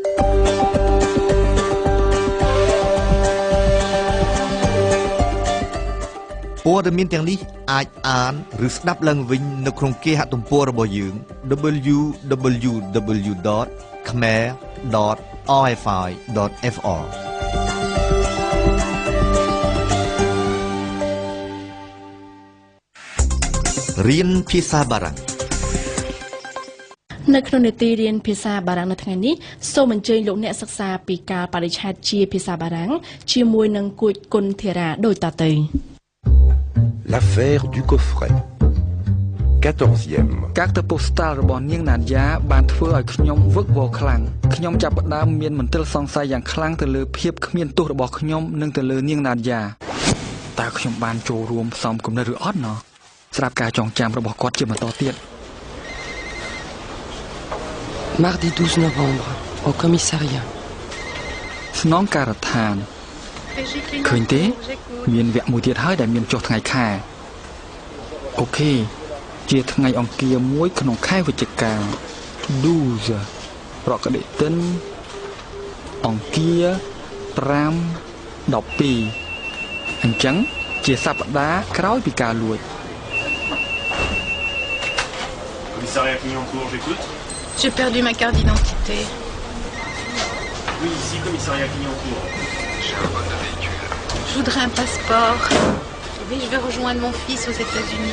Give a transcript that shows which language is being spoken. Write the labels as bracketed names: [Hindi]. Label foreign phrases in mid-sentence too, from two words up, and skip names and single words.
[Khmer] ព័ត៌មានទាំងនេះអាចអានឬស្ដាប់ឡើងវិញនៅក្នុងគេហទំព័ររបស់យើង www.khmer.rfi.fr រៀនភាសាបារាំង នៅក្នុងនេតិរៀនភាសាបារាំងនៅថ្ងៃនេះសូមអញ្ជើញលោកអ្នកសិក្សាពីកាលបរិច្ឆេទជាភាសាបារាំងជាមួយនឹងគួចគុណធារាដូចតទៅ [French] L'affaire du coffret 14e carte postale [Khmer] របស់នាងណាឌយ៉ាបានធ្វើឲ្យខ្ញុំវឹកវរខ្លាំងខ្ញុំចាប់ផ្ដើមមានមន្ទិលសង្ស័យយ៉ាងខ្លាំងទៅលើភាពគ្មានទោសរបស់ខ្ញុំនិងទៅលើនាងណាឌយ៉ាតើខ្ញុំបានចូលរួមផ្សំគំនិតឬអត់ណោះស្រាប់ការចងចាំរបស់គាត់ជាបន្តទៀត [French] Mardi 12 novembre au commissariat [Khmer] ស្នងការដ្ឋានឃើញទេមានវគ្គមួយទៀតហើយដែលមានចុះថ្ងៃខែអូខេជាថ្ងៃអង្គារមួយក្នុងខែវិច្ឆិកា12ប្រកបទិនអង្គារ5 12អញ្ចឹងជាសប្តាហ៍ក្រោយពីការលួច [French] Commissariat Clignancourt, j'écoute. J'ai perdu ma carte d'identité. Oui, ici, commissariat Clignancourt. J'ai un vol de véhicule. Je voudrais un passeport. Oui, je vais rejoindre mon fils aux États-Unis.